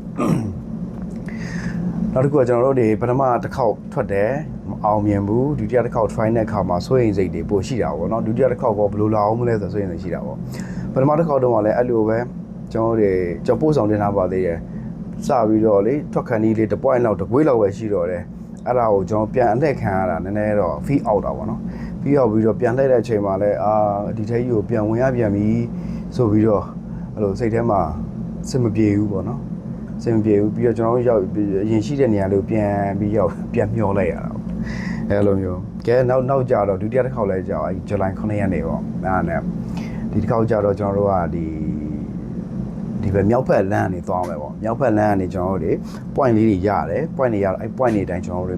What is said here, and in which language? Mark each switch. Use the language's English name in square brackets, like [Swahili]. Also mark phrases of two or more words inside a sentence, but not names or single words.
[Burmese] နောက်တစ်ခုကကျွန်တော်တို့ဒီပထမတစ်ခေါက်ထွက်တယ်မအောင်မြင်ဘူးဒုတိယတစ်ခေါက် try တဲ့အခါမှာစိုးရိမ်စိတ်တွေပိုရှိတာပေါ့နော်ဒုတိယတစ်ခေါက်ကဘယ်လိုလာအောင်မလဲဆိုစိုးရိမ်စိတ်ရှိတာပေါ့ပထမတစ်ခေါက်တုန်းကလည်းအဲ့လိုပဲကျွန်တော်ပို့ဆောင်တင်ထားပါသေးတယ်စပြီးတော့လေထွက်ခန်းကြီးလေးတစ် point လောက်တစ် ကွေးလောက်ပဲရှိတော့တယ်အဲ့ဒါကိုကျွန်တော်ပြန်အလှည့်ခံရတာနည်းနည်းတော့ [English] feel out [Burmese] တာပေါ့နော် [English] feel out [Burmese] ပြီးတော့ပြန်လှည့်တဲ့အချိန်မှာလည်း ဒီထဲကြီးကိုပြန်ဝင်ရပြန်ပြီးဆိုပြီးတော့အဲ့လိုစိတ်ထဲမှာစင်မပြေဘူးပေါ့နော်စင်မပြေဘူးပြီးတော့ကျွန်တော်တို့ရောက်အရင်ရှိတဲ့နေရာလေးကိုပြန်မျောလိုက်ရတာအဲ့လိုမျိုးကဲနောက်ကြတော့ဒုတိယတစ်ခေါက်လဲကြာဇူလိုင်9ရက်နေ့ပေါ့အဲ့ဒါနဲ့ဒီတစ်ခေါက်ကြတော့ကျွန်တော်တို့ကဒီပဲမြောက်ဖက်လမ်းကနေသွားမယ်ပေါ့မြောက်ဖက်လမ်းကနေကျွန်တော်တို့တွေ point လေးတွေရတယ် point တွေရတော့အဲ့ point တွေတိုင်းကျွန်တော်